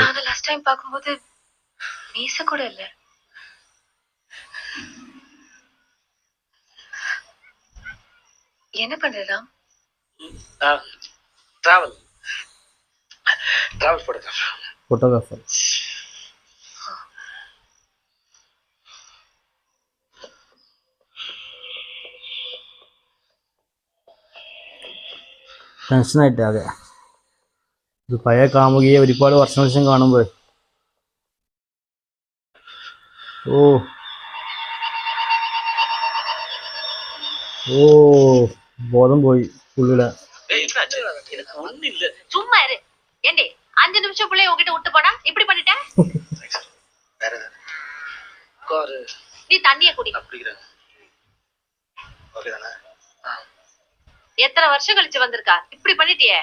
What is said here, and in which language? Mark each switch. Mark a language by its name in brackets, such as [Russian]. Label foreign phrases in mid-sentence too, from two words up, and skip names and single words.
[Tamil] நான் [English] last time [Tamil] பார்க்கும்போது மீச கூட இல்ல. என்ன பண்ற ராம்? டிராவல் ஃபோட்டோகிராஃபர். [Malayalam] ടെൻഷനായിട്ട് അതെ. ഇത് പഴയ കാമുകിയെ ഒരുപാട് വർഷങ്ങൾക്ക് ശേഷം കാണുമ്പോൾ ഓ ഓ ബോധം പോയി പുള്ളിയുടെ. [Tamil] சும்மா இரு. ஏண்டி 5 நிமிஷம் பிள்ளைய உன்கிட்ட விட்டு போனா இப்படி பண்ணிட்ட? நீ தண்ணிய குடி. எத்தனை வருஷம் கழிச்சு வந்திருக்கா? இப்படி பண்ணிட்டியே.